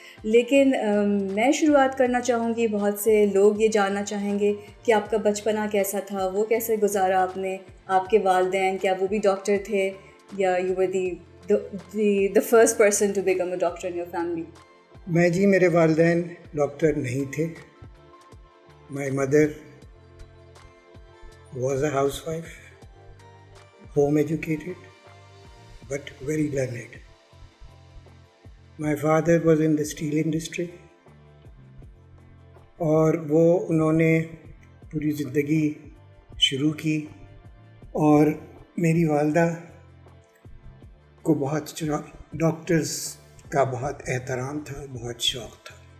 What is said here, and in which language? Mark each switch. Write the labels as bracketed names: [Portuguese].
[Urdu] لیکن میں شروعات کرنا چاہوں گی، بہت سے لوگ یہ جاننا چاہیں گے کہ آپ کا بچپنا کیسا تھا، وہ کیسے گزارا آپ نے. آپ کے والدین کیا وہ بھی ڈاکٹر تھے یا [English] You were the first person to become a doctor in your family? [Urdu] میں میرے والدین ڈاکٹر نہیں تھے. [English] My mother was a housewife, home educated, but very learned. My father was in the steel industry, [Urdu] اور وہ انہوں نے پوری زندگی شروع کی. اور میری والدہ کو بہت ڈاکٹرز کا بہت احترام تھا، بہت شوق تھا.